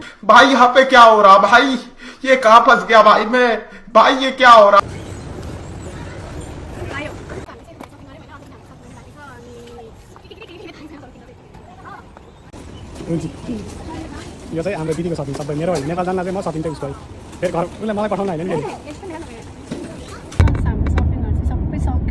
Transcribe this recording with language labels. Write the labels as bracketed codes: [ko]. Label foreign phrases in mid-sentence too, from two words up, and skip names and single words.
[hi] भाई यहाँ पे क्या हो रहा भाई. ये कहाँ फंस गया भाई मैं. भाई ये क्या हो रहा. [ne] यो चाहिँ हाम्रो दिदीको सपिङ सबै मेरो नेपाल जान्दा चाहिँ म सपिङ चाहिँ उसको फेरि घर उसले मलाई पठाउन होइन नि. हाम्रो सपिङहरू चाहिँ सबै सक्यो.